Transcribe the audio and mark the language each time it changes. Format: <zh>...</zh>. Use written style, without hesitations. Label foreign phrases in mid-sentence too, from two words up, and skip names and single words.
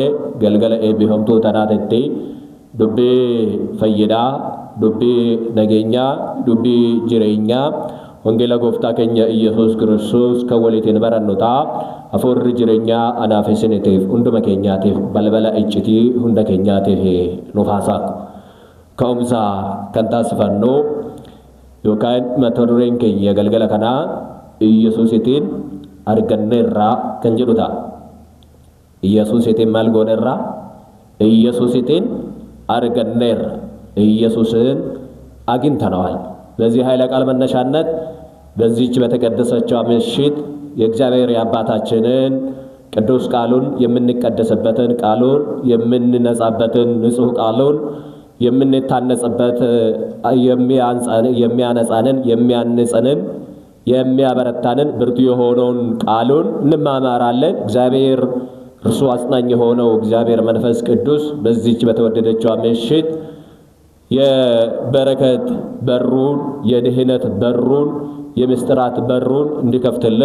<om>galgala eebbifamtuu tanaatetti dubbii fayyidaa dubbii nageenyaa dubbii jireenyaa wangeela gooftaa keenya Iyyasuus Kiristoos kan waliitiin barannu ta'a hafuurri jireenyaa anaaf isiniitiif hunduma keenyaatiif balbala iccitii hunda keenyaatiif nuuf haasa'a ka'umsa kan taasifannu yookaan mata dureen keenya galgala kanaa Iyyasuusitiin arganneerraa kan jedhu ta'a. Iyyasuusitiin maal gooneerraa? Iyyasuusitiin arganneerra.</om> <am>Iyyasuusin አግኝተነዋል። በዚህ ኃይለ ቃል መነሻነት በዚህች በተቀደሰችው ምሽት የእግዚአብሔር የአባታችንን ቅዱስ ቃሉን የምንቀደስበትን ቃሉን የምንነጻበትን ንጹህ ቃሉን የምንታነጽበት የሚያነጻንን የሚያንጽንን የሚያበረታንን ብርቱ የሆነውን ቃሉን እንማማራለን። እግዚአብሔር እርሱ አጽናኝ የሆነው እግዚአብሔር መንፈስ ቅዱስ በዚህች በተወደደችው ምሽት የበረከት በሩን የድህነት በሩን የምስጢራት በሩን እንዲከፍትልን</am>